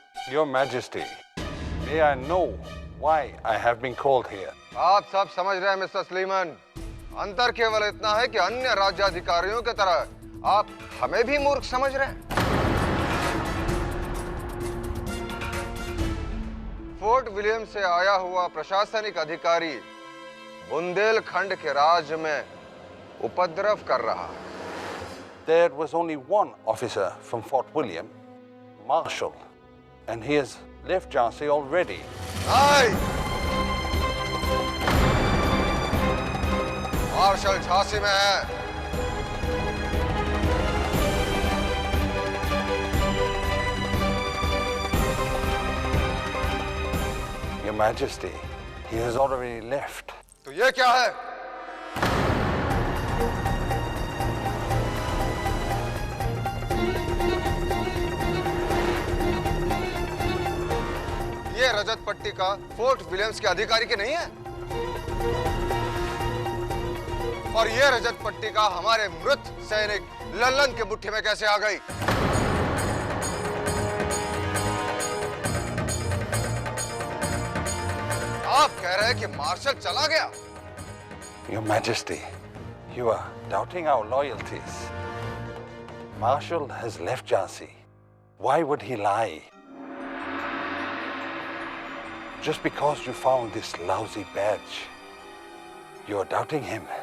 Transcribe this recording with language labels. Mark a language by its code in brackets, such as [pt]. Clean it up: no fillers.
[en] Your Majesty, may I know why I have been called here? [hi] आप सब समझ रहे हैं मिस्टर स्लीमन। अंतर केवल इतना है कि अन्य राज्याधिकारियों की तरह आप हमें भी मूर्ख समझ रहे हैं। फोर्ट विलियम से आया हुआ प्रशासनिक अधिकारी बुंदेलखंड के राज्य में उपद्रव कर रहा है। [en] There was only one officer from Fort William, Marshall, and he has left Jhansi already. [hi] नहीं! मार्शल झांसी में है। [en] Your Majesty, he has already left. [hi] तो ये क्या है? ये रजत पट्टी का फोर्ट विलियम्स के अधिकारी के नहीं है, और ये रजत पट्टी का हमारे मृत सैनिक लल्लन के मुट्ठी में कैसे आ गई? आप कह रहे हैं कि मार्शल चला गया? [en] Your Majesty, you are doubting our loyalties. Marshal has left Jhansi. Why would he lie? Just because you found this lousy badge, you are doubting him.